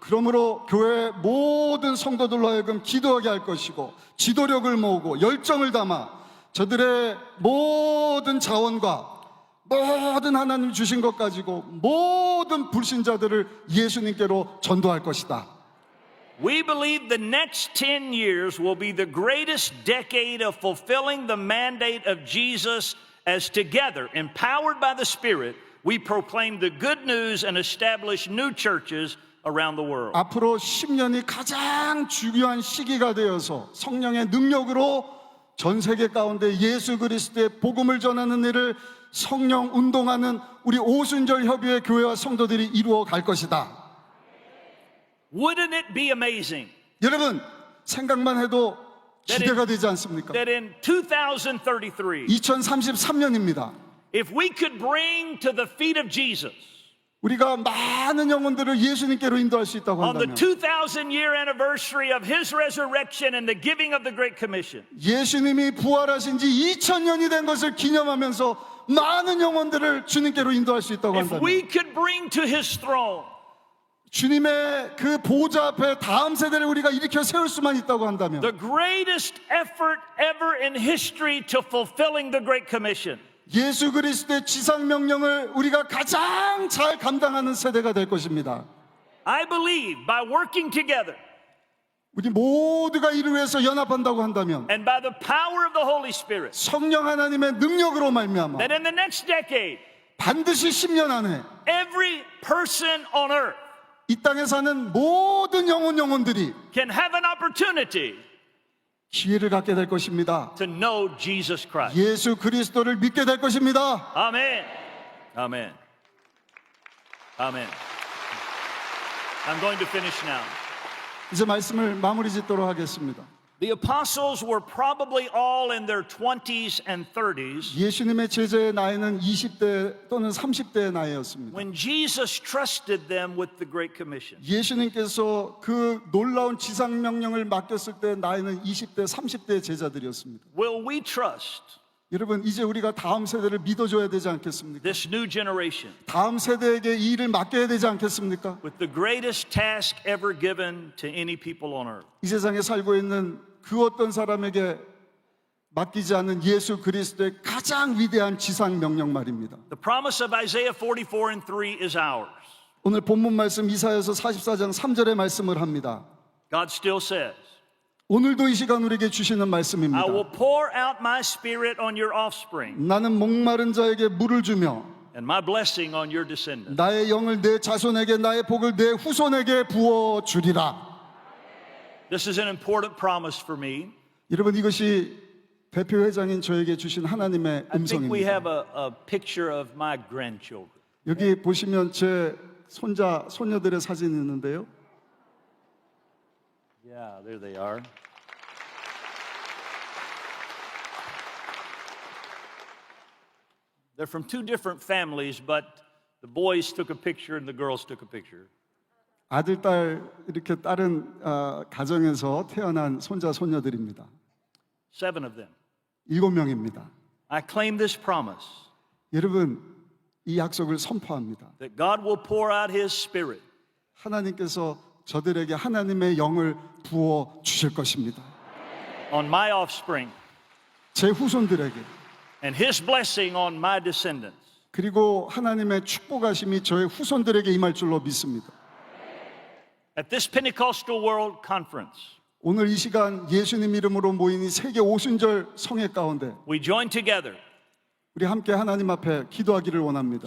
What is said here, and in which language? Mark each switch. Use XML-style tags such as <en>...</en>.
<ko>그러므로 교회 모든 성도들로 하여금 기도하게 할 것이고 지도력을 모으고 열정을 담아 저들의 모든 자원과 모든 하나님 주신 것 가지고 모든 불신자들을 예수님께로 전도할 것이다.</ko> <en>We believe the next 10 years will be the greatest decade of fulfilling the mandate of Jesus as together, empowered by the Spirit, we proclaim the good news and establish new churches around the world.</en> <ko>앞으로 10년이 가장 중요한 시기가 되어서 성령의 능력으로 전 세계 가운데 예수 그리스도의 복음을 전하는 일을 성령 운동하는 우리 오순절 협의회 교회와 성도들이 이루어 갈 것이다.</ko> <en>Wouldn't it be amazing</en> <ko>여러분, 생각만 해도 기대가 되지 않습니까?</ko> <en>that in 2033,</en> <ko>2033년입니다.</ko> <en>if we could bring to the feet of Jesus</en> <ko>우리가 많은 영혼들을 예수님께로 인도할 수 있다고</ko> <en>on the</en> <ko>한다면</ko> <en>2000 year anniversary of his resurrection and the giving of the Great Commission,</en> <ko>예수님이 부활하신 지 2000년이 된 것을 기념하면서 많은 영혼들을 주님께로 인도할 수 있다고</ko> <en>if we</en> <ko>한다면</ko> <en>could bring to his throne</en> <ko>주님의 그 보좌 앞에 다음 세대를 우리가 일으켜 세울 수만 있다고 한다면</ko> <en>the greatest effort ever in history to fulfilling the Great Commission,</en> <ko>예수 그리스도의 지상 명령을 우리가 가장 잘 감당하는 세대가 될 것입니다.</ko> <en>I believe by working together</en> <ko>우리 모두가 이를 위해서 연합한다고 한다면</ko> <en>and by the power of the Holy Spirit</en> <ko>성령 하나님의 능력으로 말미암아</ko> <en>that in the next decade,</en> <ko>반드시 10년 안에</ko> <en>every person on earth</en> <ko>이 땅에 사는 모든 영혼들이</ko> <en>can have an opportunity</en> <ko>기회를 갖게 될 것입니다.</ko> <en>to know Jesus Christ.</en> <ko>예수 그리스도를 믿게 될 것입니다.</ko> <en>Amen. Amen. Amen. I'm going to finish now.</en> <ko>이제 말씀을 마무리 짓도록 하겠습니다.</ko> <en>The apostles were probably all in their 20s and 30s</en> <ko>예수님의 제자의 나이는 20대 또는 30대의 나이였습니다.</ko> <en>when Jesus trusted them with the Great Commission.</en> <ko>예수님께서 그 놀라운 지상 명령을 맡겼을 때 나이는 20대, 30대의 제자들이었습니다.</ko> <en>Will we trust</en> <ko>여러분, 이제 우리가 다음 세대를 믿어줘야 되지 않겠습니까?</ko> <en>this new generation</en> <ko>다음 세대에게 이 일을 맡겨야 되지 않겠습니까?</ko> <en>with the greatest task ever given to any people on earth?</en> <ko>이 세상에 살고 있는 그 어떤 사람에게 맡기지 않은 예수 그리스도의 가장 위대한 지상 명령 말입니다.</ko> <en>The promise of Isaiah 44:3 is ours.</en> <ko>오늘 본문 말씀 이사야서 44장 3절의 말씀을 합니다.</ko> <en>God still says,</en> <ko>오늘도 이 시간 우리에게 주시는 말씀입니다.</ko> <en>I will pour out my spirit on your offspring</en> <ko>나는 목마른 자에게 물을 주며</ko> <en>and my blessing on your descendants.</en> <ko>나의 영을 내 자손에게 나의 복을 내 후손에게 부어 주리라.</ko> <en>This is an important promise for me.</en> <ko>여러분 이것이 대표회장인 저에게 주신 하나님의</ko> <en>I think we</en> <ko>음성입니다.</ko> <en>have a picture of my grandchildren.</en> <ko>여기 보시면 제 손자 손녀들의 사진이 있는데요.</ko> <en>Yeah, there they are. They're from two different families, but the boys took a picture and the girls took a picture.</en> <ko>아들, 딸 이렇게 다른 가정에서 태어난 손자 손녀들입니다.</ko> <en>7 of them.</en> <ko>7명입니다.</ko> <en>I claim this promise</en> <ko>여러분 이 약속을 선포합니다.</ko> <en>that God will pour out His Spirit</en> <ko>하나님께서 저들에게 하나님의 영을 부어 주실 것입니다.</ko> <en>on my offspring</en> <ko>제 후손들에게</ko> <en>and His blessing on my descendants.</en> <ko>그리고 하나님의 축복하심이 저의 후손들에게 임할 줄로 믿습니다.</ko> <en>At this Pentecostal World Conference,</en> <ko>오늘 이 시간 예수님 이름으로 모인 이 세계 오순절 성회 가운데</ko> <en>we join together</en> <ko>우리 함께 하나님 앞에 기도하기를 원합니다.</ko>